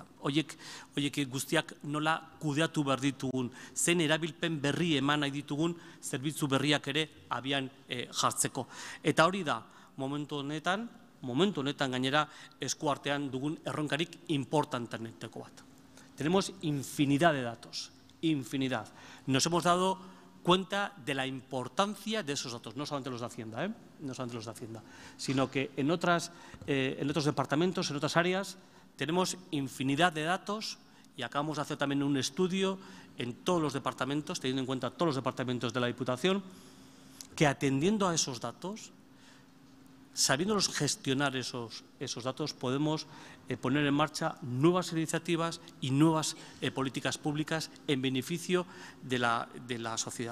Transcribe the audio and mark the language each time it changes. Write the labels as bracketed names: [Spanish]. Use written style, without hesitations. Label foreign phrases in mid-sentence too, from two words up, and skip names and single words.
[Basque] Horiek guztiak nola kudeatu behar ditugun, zen erabilpen berri eman nahi ditugun zerbitzu berriak ere abian jartzeko. Eta hori da, momentu honetan gainera eskuartean dugun erronkarik importantenetako bat. [Spanish] Tenemos infinidad de datos, infinidad. Nos hemos dado cuenta de la importancia de esos datos, no solamente los de Hacienda, no solamente los de Hacienda, sino que en otros departamentos, en otras áreas, tenemos infinidad de datos y acabamos de hacer también un estudio en todos los departamentos, teniendo en cuenta todos los departamentos de la Diputación, que atendiendo a esos datos, sabiéndolos gestionar esos datos, podemos poner en marcha nuevas iniciativas y nuevas políticas públicas en beneficio de la sociedad.